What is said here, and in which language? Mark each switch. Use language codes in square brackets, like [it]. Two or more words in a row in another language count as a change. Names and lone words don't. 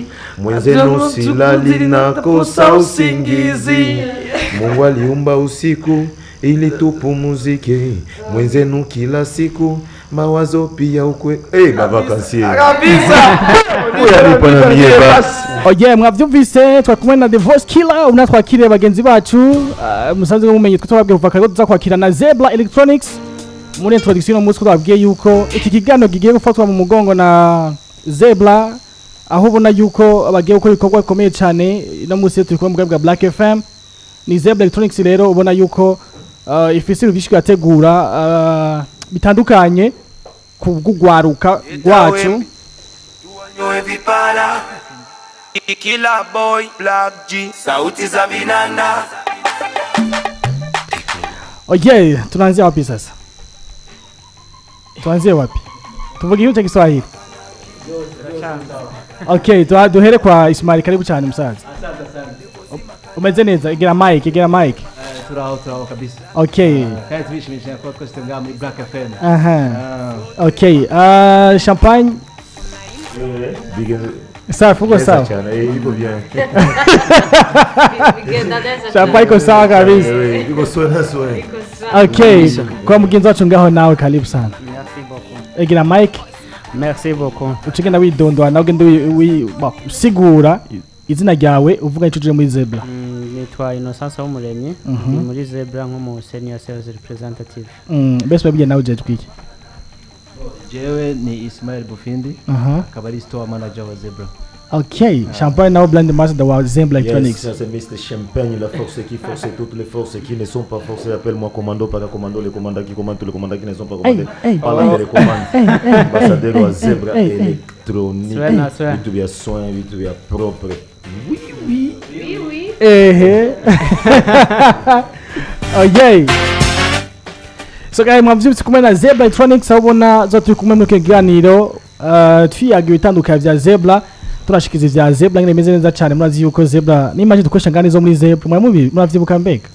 [sw] Mwenzenu silali na kosa usingizi. Mungu aliumba usiku ili tupumzike. Mwenzenu kila siku mawazo pia ukwe. Mavakansi. Kabisa. Uyanipa na mie basi. [rn] Oye mwavyumvise twakumwe na The Voice Killer unatwakiriye bagenzi bacu musanzwe mumenye twababwiye kuva kare tuzakwakira na Zebra Electronics muri introduction umunsi twabwiye yuko iki kigano gigiye gufatwa mu mugongo na Zebra aho ubona yuko bagiye gukora ibikorwa bikomeye cyane no munsi turi kumwe bwa Black FM ni Zebra Electronics rero ubona yuko ifise ibishiki yategura bitandukanye kugwaruka rwacu [sw] Kila boy Black G sauti za vinanda. Oye, tunaanzia wapi sasa? Tuanzie wapi? Tuvuge hiyo cha Kiswahili. [rn] Okay, duhere kwa Ismail, [sw] karibu cyane [rn] musaza. [sw] Asante sana. [rn] Umeze neza, igira mic. Turaho kabisa. Okay. Kandi tubishimishije ko twese ngaha muri Black FM. Okay, champagne. [sw] Sawa, fuko sawa. Iko bien. Champagne iko sawa kabisa. Iko sawa. [rn] Okay, kwa mugenzi wacu ngaho nawe [sw] karibu sana. [fr] Merci beaucoup. [rn] Igira mic. [fr] Merci beaucoup. [rn] Ucigenda widondwa nawe ugende usigura izina ryawe uvuga icyo muri Zebra. Nitwa Innocence w'umuremyi muri Zebra nk'umu [en] senior sales representative. [rn] Best babye nawe je twiki. Jewe ni Ismail Bufindi, akaba ari [en] store manager [rn] wa Zebra. Okay, Champagne now [en] blend master [rn] wa Zebra Electronics. [fr] Ça c'est Mista Champagne, la force qui force toutes les forces qui ne sont pas forcées. Appelle-moi commando, pas commando, les commandants qui commandent tous les commandants qui ne sont pas commandés. Par là les commandes. Ambassadeur wa Zebra Electronics. [sw] Vitu vya soin, vitu vya propre. [fr] Oui. Okay. [en] So guys, [rn] mwavyumvise kumwe na Zebra Electronics abona zo turi kumwe mu kiganiro twiyagiye bitandukanye vya Zebra turashikiza vya Zebra ngene meze neza cyane murazi yuko Zebra n'image dukoresha ngani zo muri Zebra muravyibuka mbega